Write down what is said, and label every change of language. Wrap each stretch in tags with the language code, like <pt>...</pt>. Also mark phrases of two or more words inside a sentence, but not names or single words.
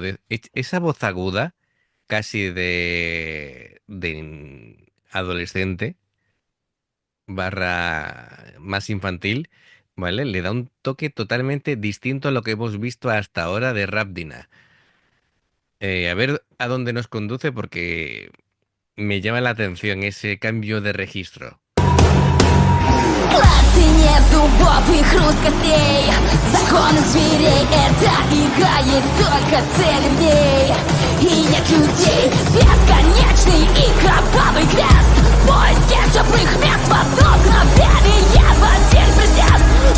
<es>Esa voz aguda, casi de adolescente, barra más infantil, ¿vale? Le da un toque totalmente distinto a lo que hemos visto hasta ahora de Rapdina. A ver a dónde nos conduce porque me llama la atención ese cambio de registro.</es> <ru>Синее зубов и хруст костей. Законы зверей, эта игра, есть только цель в ней. И нет людей, бесконечный и кровавый крест. Поиски теплых мест в одно мгновение, в один присест.</ru>